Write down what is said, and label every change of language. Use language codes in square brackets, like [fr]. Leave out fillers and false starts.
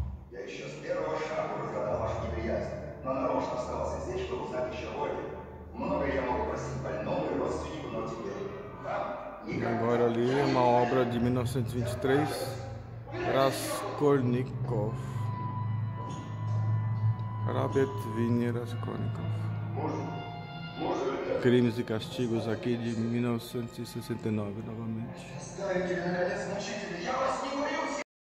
[ru] Я еще с первого шага разгадал вашу неприязнь, но нарочно оставался здесь, чтобы узнать еще больше. Многое я могу простить больному и родственнику, но теперь вам никак. [pt] Agora ali é uma obra de 1923, Raskolnikov. Robert Vinny Raskolnikov. Crimes e Castigos, aqui de 1969 novamente. [ru] Ставите, наконец, мучителя, я вас не боюсь!